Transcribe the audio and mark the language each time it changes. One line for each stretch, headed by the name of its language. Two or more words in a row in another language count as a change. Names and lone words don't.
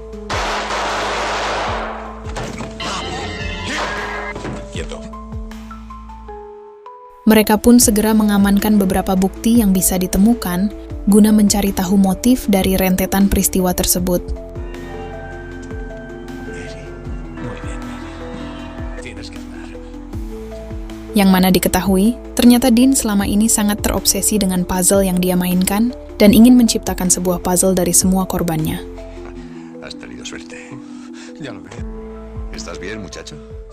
Indonesian: Mereka pun segera mengamankan beberapa bukti yang bisa ditemukan guna mencari tahu motif dari rentetan peristiwa tersebut. Yang mana diketahui, ternyata Dean selama ini sangat terobsesi dengan puzzle yang dia mainkan dan ingin menciptakan sebuah puzzle dari semua korbannya.
Spanish: Has tenido suerte. Ya lo veo. ¿Estás bien, muchacho?